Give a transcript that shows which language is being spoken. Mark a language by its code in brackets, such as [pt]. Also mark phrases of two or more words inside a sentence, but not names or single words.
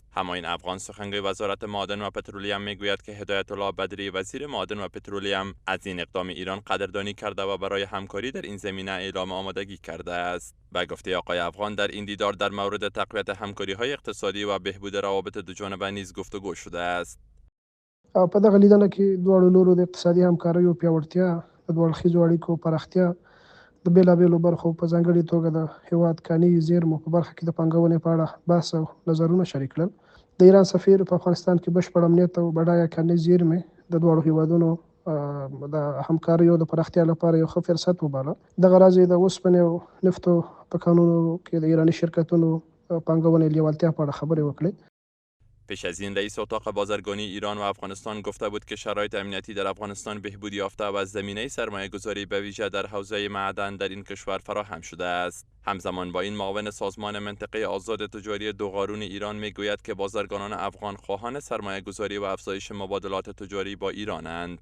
[fa] همایون افغان سخنگوی وزارت معادن و پترولیم میگوید که هدایت الله بدری وزیر معادن و پترولیم از این اقدام ایران قدردانی کرده و برای همکاری در این زمینه اعلام آمادگی کرده است. به گفته آقای افغان، در این دیدار در مورد تقویت همکاری‌های اقتصادی و بهبود روابط دوجانبه نیز گفتگو شده است. [ps] په دغه لیدنه کې دواړو لورو د اقتصادي همکاریو پیاوړتیا، د دواړو ښځو اړیکو پراختیا، د بېلابېلو برخو په ځانګړې توګه د هېواد کاني زیرمو په برخه کې د پانګونې په اړه بحث او نظرونه شریک کړل. د ایران سفیر په افغانستان کې بشپړ امنیت او بډایه کاني زیرمې د دواړو هېوادونو د همکاریو د پراختیا لپاره یو ښه فرصت وباله. دغه راز د اوسپنې او نفتو په کانونو کې د ایراني شرکتونو پانګونې لیوالتیا په اړه خبرې وکړې. [fa] پیش از این رئیس اتاق بازرگانی ایران و افغانستان گفته بود که شرایط امنیتی در افغانستان بهبود یافته و زمینه سرمایه‌گذاری به ویژه در حوزه معدن در این کشور فراهم شده است. همزمان با این معاون سازمان منطقه آزاد تجاری دوقارون ایران میگوید که بازرگانان افغان خواهان سرمایه‌گذاری و افزایش مبادلات تجاری با ایرانند.